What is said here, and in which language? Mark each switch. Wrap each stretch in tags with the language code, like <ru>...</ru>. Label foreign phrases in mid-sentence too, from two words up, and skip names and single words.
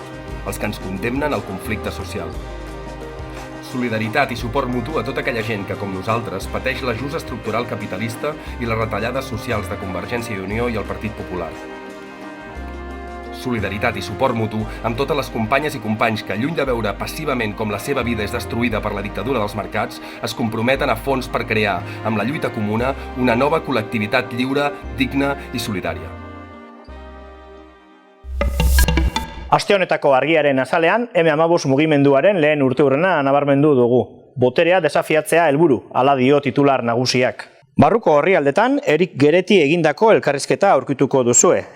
<ca>Els que ens condemnen al conflicte social. Solidaritat i suport mutu a tota aquella gent que, com nosaltres, pateix l'ajust estructural capitalista i les retallades socials de Convergència i Unió i el Partit Popular. Solidaritat i suport mutu amb totes les companyes i companys que, lluny de veure passivament com la seva vida és destruïda per la dictadura dels mercats, es comprometen a fons per crear, amb la lluita comuna, una nova col·lectivitat lliure, digna i solidària.</ca> <eu>Aste honetako argiaren azalean, M15 mugimenduaren lehen urteurrena nabarmendu dugu. Boterea desafiatzea helburu, hala dio titular nagusiak. Barruko orrialdetan, Erik Gereti egindako elkarrizketa aurkituko duzue.</eu>